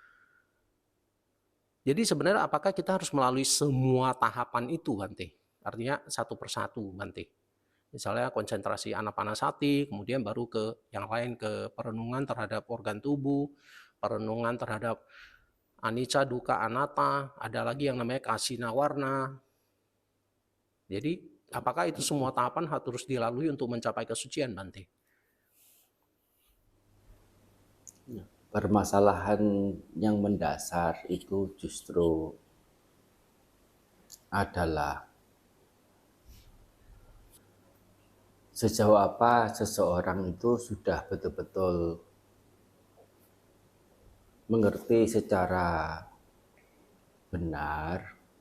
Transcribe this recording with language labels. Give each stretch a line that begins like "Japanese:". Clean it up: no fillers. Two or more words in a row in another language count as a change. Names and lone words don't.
Indonesian: Jadi sebenarnya apakah kita harus melalui semua tahapan itu Bante? Artinya satu persatu Bante. Misalnya konsentrasi anapanasati, kemudian baru ke yang lain ke perenungan terhadap organ tubuh, perenungan terhadap
Pali: anicca, dukkha, anatta,
Indonesian: ada lagi yang namanya kasina warna. Jadi apakah itu semua tahapan harus dilalui untuk mencapai kesucian Bante? Permasalahan yang mendasar itu justru adalah sejauh apa seseorang itu sudah betul-betul mengerti secara benar